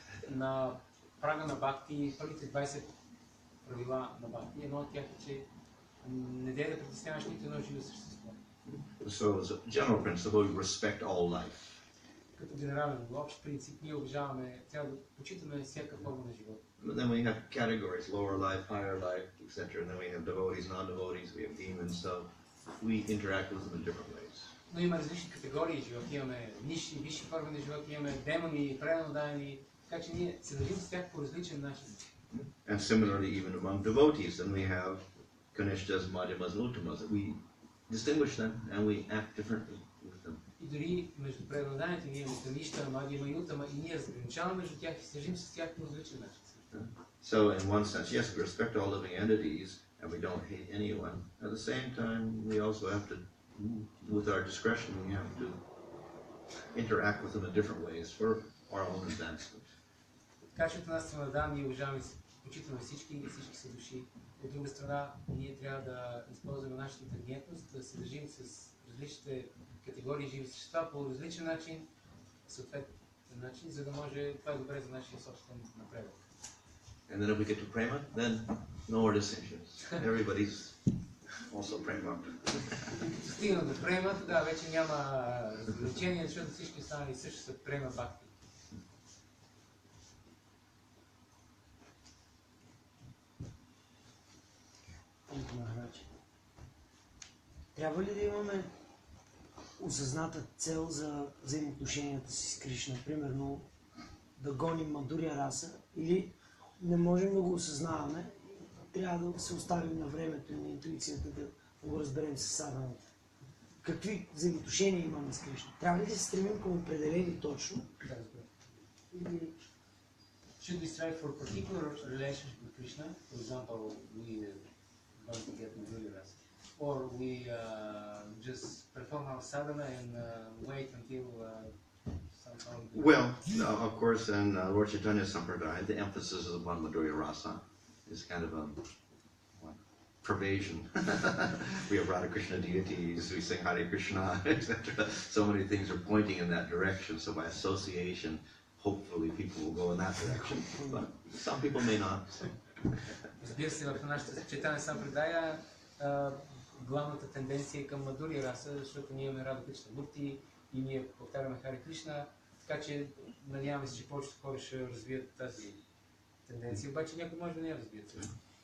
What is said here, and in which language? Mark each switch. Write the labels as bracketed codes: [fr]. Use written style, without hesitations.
[bg] На прага на бхакти, първите 20 правила на бхакти, едно от тях е, че не дей да притесняваш нито едно живо същество. [en] So as a general principle, we respect all life. [bg] Като генерален общ принцип, ние уважаваме, трябва да почитаме всяка форма на живота. [en] But then we have categories: lower life, higher life, etc. And then we have devotees, non-devotees. We have demons. So we interact with them in different ways. [bg] Но има различни категории живот. Имаме нисши, висши форми на живот, имаме демони, преданодайни, така че ние се държим с тях по различен начин. [en] And similarly, even among devotees, then we have kanishtas, madhyamas, and uttamas. We distinguish them and we act differently with them. [bg] И дори между преданодайните ние имаме каништа, мадхяма и уттама и ние разграничаваме между тях и се държим с тях по различен начин. [en] So in one sense, yes, we respect all living entities and we don't hate anyone. At the same time, we also have to, with our discretion, we have to interact with them in different ways for our own advancement. [bg] Така че от една страна, да, ние уважаваме, почитаме всички и всички са души. От друга страна, ние трябва да използваме нашата интелигентност, да се държим с различните категории живи същества по различен начин, съответен начин, за да може това е добре за нашия собствен напредък. [en] And then if we get to prema, then no more distinctions. Everybody's also prema. [bg] Стигна до према, тогава вече няма разграничения, защото всички останали също са према бхакти. Трябва ли да имаме осъзната цел за взаимоотношенията си с Кришна? Примерно да гоним Мадуря раса, или не можем да го осъзнаваме, трябва да се оставим на времето и на интуицията да го разберем с садханата. Какви взаимоотношения имаме с Кришна? Трябва ли да се стремим към определени точно? Да, разбира. [en] Should we strive for a particular relationship with Krishna? For example, we want to get Madhurya rasa. Or we just perform our sadhana and wait until somehow... Well, of course, in Lord Chaitanya Sampradaya, the emphasis is upon Madhurya Rasa. It's kind of a pervasion. We have Radha Krishna deities, we sing Hare Krishna, etc. So many things are pointing in that direction. So by association, hopefully people will go in that direction. But some people may not. [bg] Разбира се, в нашата Чайтanya Сампрадая главната тенденция е към Мадуря раса, защото ние имаме Рада Кришна Мурти и ние повтаряме Харе Кришна, така че надяваме се, че повечето хора ще развият тази тенденция, обаче някой може да не я развият също.